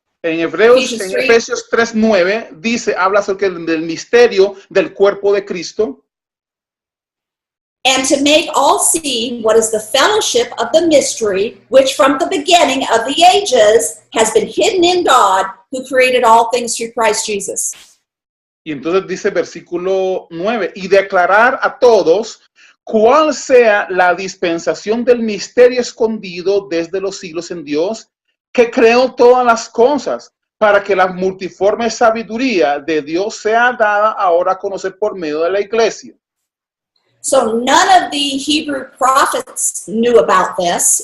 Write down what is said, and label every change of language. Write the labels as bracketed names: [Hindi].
[Spanish] En Efesios 3:9 dice, habla acerca del misterio del cuerpo de Cristo. [English] And to make all see what is the fellowship of the mystery, which from the beginning of the ages has been hidden in God, who created all things through Christ Jesus. [Spanish] Y entonces dice versículo 9, y declarar a todos cuál sea la dispensación del misterio escondido desde los siglos en Dios, que creó todas las cosas, para que la multiforme sabiduría de Dios sea dada ahora a conocer por medio de la iglesia. [English] So none of the Hebrew prophets knew about this.